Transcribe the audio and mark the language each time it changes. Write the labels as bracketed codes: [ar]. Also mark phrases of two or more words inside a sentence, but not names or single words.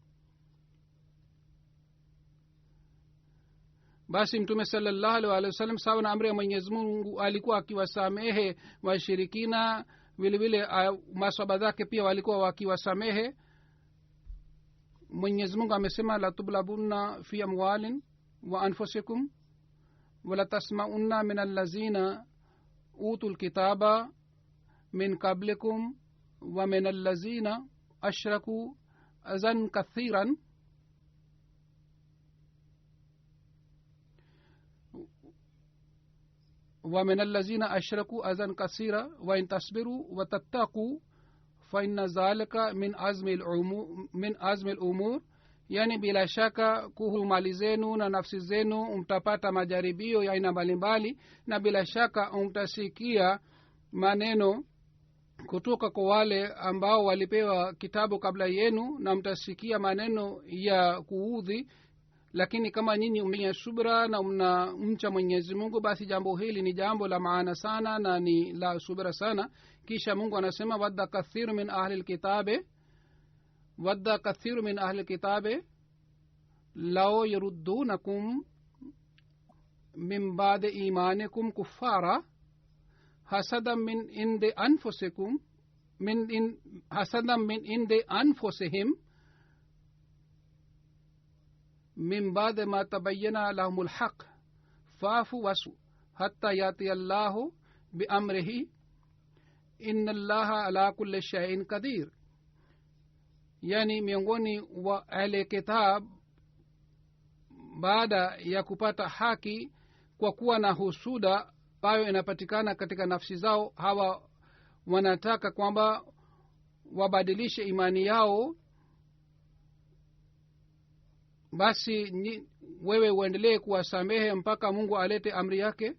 [sw] Basi mtume [ar] صلى الله عليه وسلم [sw] sawa na amri ya Mwenyezi Mungu alikuwa akiwasamehe washirikina, vile vile maswahaba zake pia walikuwa wakiwasamehe. mwenyezi mungu amesema [ar] لتبلون في أموالكم وأنفسكم ولتسمعن من الذين أوتوا الكتاب من قبلكم ومن الذين أشركوا أذى كثيرا ومن الذين أشركوا أذى كثيرا وإن تصبروا وتتقوا فإن ذلك من عزم الأمور [sw] yani bila shaka kuhusu mali zenu na nafsi zenu mtapata majaribio ya aina mbalimbali na bila shaka mtasikia maneno kutoka kwa wale ambao walipewa kitabu kabla yenu na mtasikia maneno ya kuudhi lakini kama nyinyi mwenye subra na mnamcha Mwenyezi Mungu basi jambo hili ni jambo la maana sana na ni la subra sana. Kisha Mungu anasema [ar] ود كثير من أهل الكتاب لو يردونكم من بعد إيمانكم كفارا حسدا من عند أنفسهم من بعد ما تبين لهم الحق فاعفوا واصفحوا حتى يأتي الله بأمره إن الله على كل شيء قدير. [sw] Yani miongoni wa [ar] أهل كتاب [sw] baada ya kupata haki kwa kuwa na husuda ambayo inapatikana katika nafsi zao hawa wanataka kwamba wabadilishe imani yao basi wewe uendelee kuwasamehe mpaka Mungu alete amri yake.